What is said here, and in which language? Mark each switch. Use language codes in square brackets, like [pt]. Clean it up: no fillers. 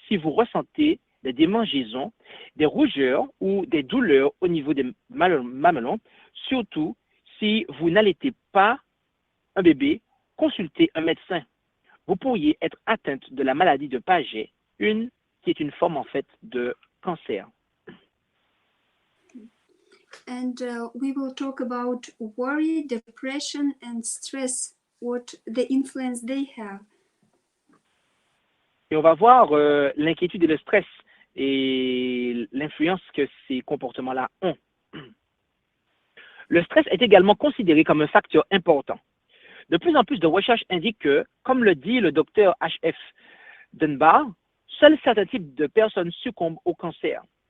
[fr] Si vous ressentez des démangeaisons, des rougeurs ou des douleurs au niveau des mamelons, surtout si vous n'allaitez pas un bébé, consultez un médecin. Vous pourriez être atteinte de la maladie de Paget, qui est une forme en fait de cancer. [en] And we will talk about worry, depression, and stress, what the influence they have. [fr] Et on va voir l'inquiétude et le stress et l'influence que ces comportements-là ont. Le stress est également considéré comme un facteur important. De plus en plus de recherches indiquent que, comme le dit le docteur H.F. Dunbar, seuls certains types de personnes succombent au cancer.